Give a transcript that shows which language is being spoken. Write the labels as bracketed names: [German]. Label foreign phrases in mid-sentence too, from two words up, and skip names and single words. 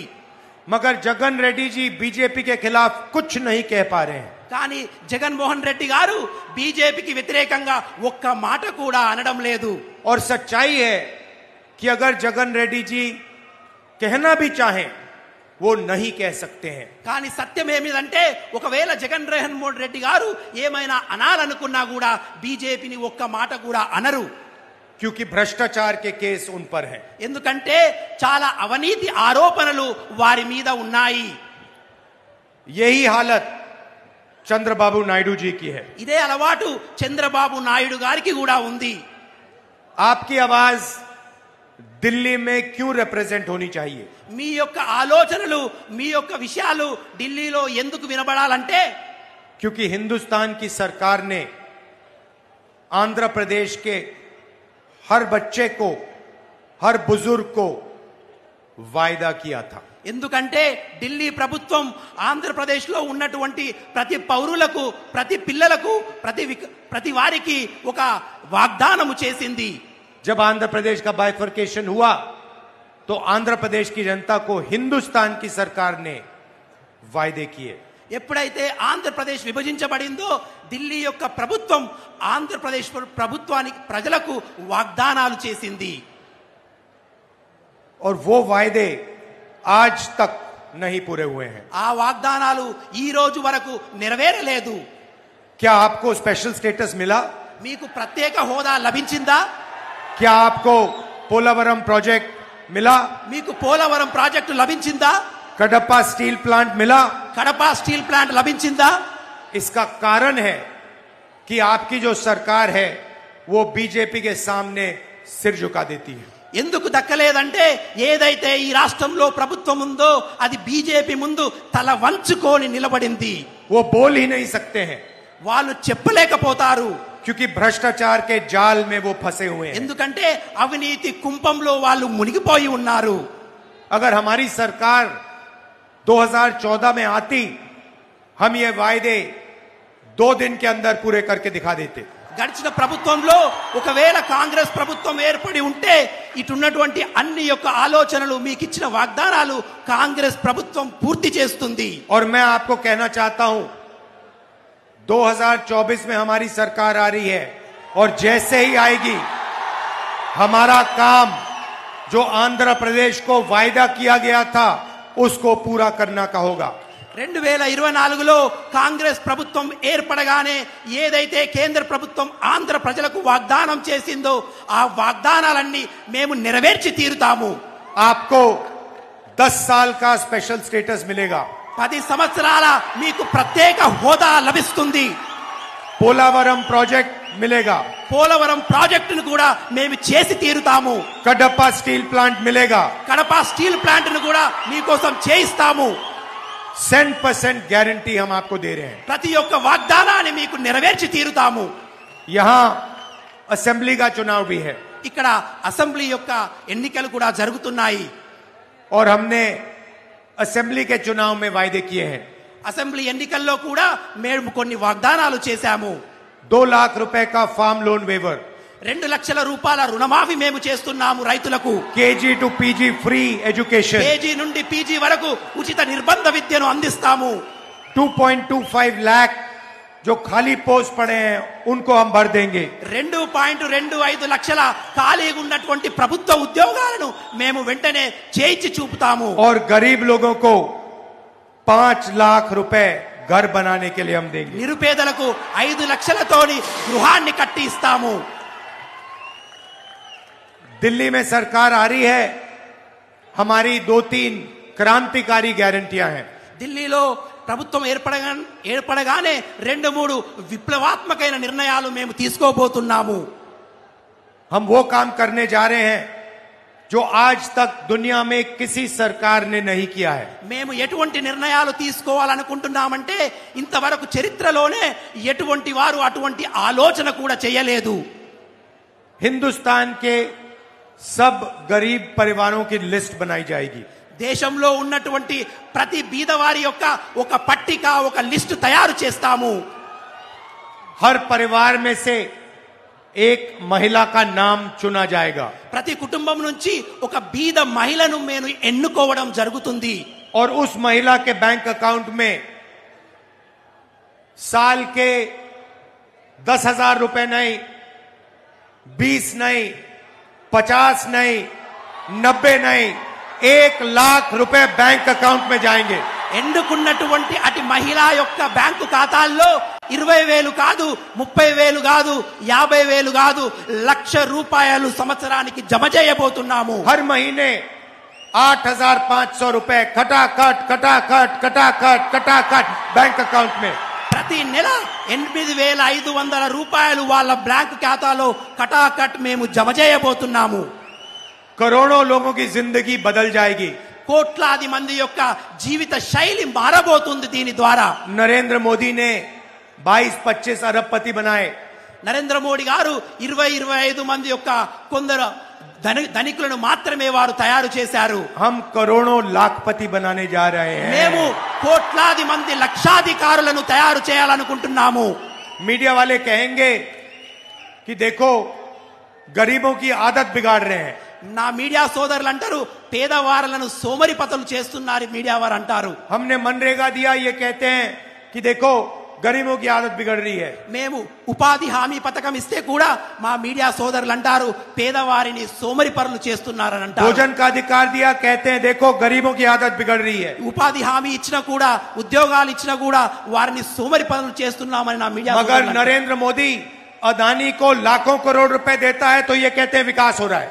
[Hindi] मगर जगन रेड्डी जी बीजेपी के खिलाफ कुछ नहीं कह पा रहे हैं। [Telugu] కానీ జగన్మోహన్ రెడ్డి గారు బీజేపీకి వ్యతిరేకంగా ఒక్క మాట కూడా అనడం లేదు। [Hindi] और सच्चाई है कि अगर जगन रेड्डी जी कहना भी चाहें वो नहीं कह सकते हैं। [Telugu] కానీ సత్యం ఏమిటంటే ఒకవేళ జగన్మోహన్ రెడ్డి గారు ఏమైనా అనాలనుకున్నా కూడా బీజేపీని ఒక్క మాట కూడా అనరు। [Hindi] क्योंकि भ्रष्टाचार के केस उन पर हैं। [Telugu] ఎందుకంటే చాలా అవినీతి ఆరోపణలు వారి మీద ఉన్నాయి। [Hindi] यही हालत चंद्रबाबू नायडू जी की है। [Telugu] ఇదే అలవాటు చంద్రబాబు నాయుడు గారికి కూడా ఉంది। [Hindi] आपकी आवाज दिल्ली में क्यों रिप्रेजेंट होनी चाहिए? [Telugu] మీ యొక్క ఆలోచనలు, మీ యొక్క విషయాలు ఢిల్లీలో ఎందుకు వినబడాలంటే [Hindi] क्योंकि हिंदुस्तान की सरकार ने आंध्र प्रदेश के हर बच्चे को, हर बुजुर्ग को वायदा किया था। [Telugu] ఎందుకంటే ఢిల్లీ ప్రభుత్వం ఆంధ్రప్రదేశ్లో ఉన్నటువంటి ప్రతి పౌరులకు, ప్రతి పిల్లలకు, ప్రతి వారికి ఒక వాగ్దానము చేసింది. [Hindi] जब आंध्र प्रदेश का बाइफर्केशन हुआ तो आंध्र प्रदेश की जनता को हिंदुस्तान की सरकार ने वायदे किए. [Telugu] ఎప్పుడైతే ఆంధ్రప్రదేశ్ విభజించబడిందో ఢిల్లీ యొక్క ప్రభుత్వం ఆంధ్రప్రదేశ్ ప్రభుత్వానికి ప్రజలకు వాగ్దానాలు చేసింది. [Hindi] और वो वायदे आज तक नहीं पूरे हुए हैं. [Telugu] ఆ వాగ్దానాలు ఈ రోజు వరకు నెరవేరలేదు. [Hindi] क्या आपको [English] special status [Hindi] मिला? [Telugu] మీకు ప్రత్యేక హోదా లభించిందా? [Hindi] क्या आपको पोलावरम प्रोजेक्ट मिला? [Telugu] మీకు పోలవరం ప్రాజెక్టు లభించిందా? [Hindi] कडप्पा स्टील प्लांट मिला? [Telugu] కడప స్టీల్ ప్లాంట్ లభించిందా? [Hindi] इसका कारण है कि आपकी जो सरकार है वो बीजेपी के सामने सिर झुका देती है. [Telugu] ఎందుకు దక్కలేదంటే ఏదైతే ఈ రాష్ట్రంలో ప్రభుత్వం ఉందో అది బీజేపీ ముందు తల వంచుకొని నిలబడింది. [Hindi] वो बोल ही नहीं सकते हैं [Telugu] వాళ్ళు చెప్పలేకపోతారు. [Hindi] क्योंकि भ्रष्टाचार के जाल में वो फंसे हुए हैं. [Telugu] ఎందుకంటే అవినీతి కుంపంలో వాళ్ళు మునిగిపోయి ఉన్నారు. [Hindi] अगर हमारी सरकार 2014 में आती, हम ये वायदे 2 दिन के अंदर पूरे करके दिखा देते. [Telugu] గడిచిన ప్రభుత్వంలో ఒకవేళ కాంగ్రెస్ ప్రభుత్వం ఏర్పడి ఉంటే ఇటున్నటువంటి అన్ని యొక్క ఆలోచనలు మీకు ఇచ్చిన వాగ్దానాలు కాంగ్రెస్ ప్రభుత్వం పూర్తి చేస్తుంది. [Hindi] और मैं आपको कहना चाहता हूं 2024 में हमारी सरकार आ रही है और जैसे ही आएगी हमारा काम जो आंध्र प्रदेश को वायदा किया गया था उसको पूरा करना का होगा. [Telugu] 2024లో కాంగ్రెస్ ప్రభుత్వం ఏర్పడగానే ఏదైతే కేంద్ర ప్రభుత్వం ఆంధ్ర ప్రజలకు వాగ్దానం చేసిందో ఆ వాగ్దానాలన్నీ మేము నెరవేర్చి తీరుతాము. [Hindi] आपको 10 साल का [English] special status [Hindi] मिलेगा. [Telugu] 10 సంవత్సరాల మీకు ప్రత్యేక హోదా లభిస్తుంది. [Hindi] पोलावरम प्रोजेक्ट मिलेगा. [Telugu] పోలవరం ప్రాజెక్టును కూడా మేము చేసి తీరుతాము. [Hindi] कडप्पा स्टील प्लांट मिलेगा. [Telugu] కడప స్టీల్ ప్లాంట్ ను కూడా మీకోసం చేయిస్తాము. [Hindi] 100% गारंटी हम आपको दे रहे हैं. [Telugu] ప్రతి ఒక్క వాగ్దానాన్ని మీకు నెరవేర్చి తీరుతాము. [Hindi] यहां असेंबली का चुनाव भी है [Telugu] ఇక్కడ అసెంబ్లీ యొక్క ఎన్నికలు కూడా జరుగుతున్నాయి. [Hindi] और हमने असेंबली के चुनाव में वायदे किए हैं. [Telugu] అసెంబ్లీ ఎన్నికల్లో కూడా మేము కొన్ని వాగ్దానాలు చేశాము. [Hindi] 2 लाख रुपए का [English] farm loan waiver, [Telugu] 2 లక్షల రూపాయల రుణమాఫీ మేము చేస్తున్నాము రైతులకు. [English] KG to PG free education, [Telugu] కేజీ నుండి పీజీ వరకు ఉచిత నిర్బంధ విద్యను అందిస్తాము. [Hindi] 2.25 लाख जो खाली पोस्ट पड़े हैं उनको हम भर देंगे. [Telugu] 2.25 లక్షల ఖాళీగా ఉన్నటువంటి ప్రభుత్వ ఉద్యోగాలను మేము వెంటనే చేయించి చూపుతాము. [Hindi] और गरीब लोगों को 5 लाख रुपए घर बनाने के लिए हम देंगे. [Telugu] నిరుపేదలకు 5 లక్షలతోని గృహాన్ని కట్టి ఇస్తాము. [Hindi] दिल्ली में सरकार आ रही है, हमारी 2-3 क्रांतिकारी गारंटियां हैं. [Telugu] ఢిల్లీలో ప్రభుత్వం ఏర్పడగానే 2-3 విప్లవాత్మకమైన నిర్ణయాలు మేము తీసుకోబోతున్నాము. [Hindi] हम वो काम करने जा रहे हैं जो आज तक दुनिया में किसी सरकार ने नहीं किया है. [Telugu] మేము ఎటువంటి నిర్ణయాలు తీసుకోవాలనుకుంటున్నామంటే ఇంతవరకు చరిత్రలోనే ఎటువంటి వారు అటువంటి ఆలోచన కూడా చేయలేదు. [Hindi] हिंदुस्तान के सब गरीब परिवारों की लिस्ट बनाई जाएगी. [Telugu] దేశంలో ఉన్నటువంటి ప్రతి బీదవారి యొక్క ఒక పట్టిక, ఒక లిస్టు తయారు చేస్తాము. [Hindi] हर परिवार में से एक महिला का नाम चुना जाएगा. [Telugu] ప్రతి కుటుంబం నుంచి ఒక బీద మహిళను మేము ఎన్నుకోవడం జరుగుతుంది. [Hindi] और उस महिला के [English] bank account [Hindi] में साल के 10,000 रुपए नहीं, 20 नहीं, 50 नहीं, 90 नहीं, 1 लाख रुपए [English] bank account [Hindi] में जाएंगे. [Telugu] ఎన్నుకున్నటువంటి అటు మహిళ యొక్క బ్యాంకు ఖాతాల్లో 20,000 కాదు, 30,000 కాదు, 50,000 కాదు, 1,00,000 రూపాయలు సంవత్సరానికి జమ చేయబోతున్నాము. [Hindi] हर महीने 8,500 रुपए खटाखट खटाखट खटाखट खटाखट [English] bank account [Hindi] में. [Telugu] ప్రతి నెల 8,500 రూపాయలు వాళ్ళ బ్యాంకు ఖాతాలో కటాకట్ మేము జమ చేయబోతున్నాము. [Hindi] करोड़ों लोगों की जिंदगी बदल जाएगी. [Telugu] కోట్లాది మంది యొక్క జీవిత శైలి మారబోతుంది దీని ద్వారా. [Hindi] नरेंद्र मोदी ने 22-25 अरबपति बनाए. [Telugu] నరేంద్ర మోడీ గారు 20-25 మంది యొక్క కొందరు ధనికులను మాత్రమే వారు తయారు చేశారు. [Hindi] हम करोड़ों लाखपति बनाने जा रहे हैं. [Telugu] మేము కోట్లాది మంది లక్షాధికారులను తయారు చేయాలనుకుంటున్నాము. [Hindi] मीडिया वाले कहेंगे कि देखो गरीबों की आदत बिगाड़ रहे हैं. [Telugu] నా మీడియా సోదరులు అంటారు పేదవారులను సోమరిపతులు చేస్తున్నారు మీడియా వారు అంటారు. [Hindi] हमने मनरेगा दिया, ये कहते हैं कि देखो गरीबों की आदत बिगड़ रही है. [Telugu] మేము ఉపాధి హామీ పథకం ఇస్తే కూడా మా మీడియా సోదరులు అంటారు పేదవారిని సోమరిపరులు చేస్తున్నారని అంటారు. [Hindi] भोजन का अधिकार दिया, कहते हैं देखो गरीबों की आदत बिगड़ रही है. [Telugu] ఉపాధి హామీ ఇచ్చినా కూడా ఉద్యోగాలు ఇచ్చినా కూడా వారిని సోమరిపరులు చేస్తున్నామని నా మీడియా [Hindi] मगर नरेंद्र मोदी अदानी को लाखों करोड़ रुपए देता है तो ये कहते हैं विकास हो रहा है.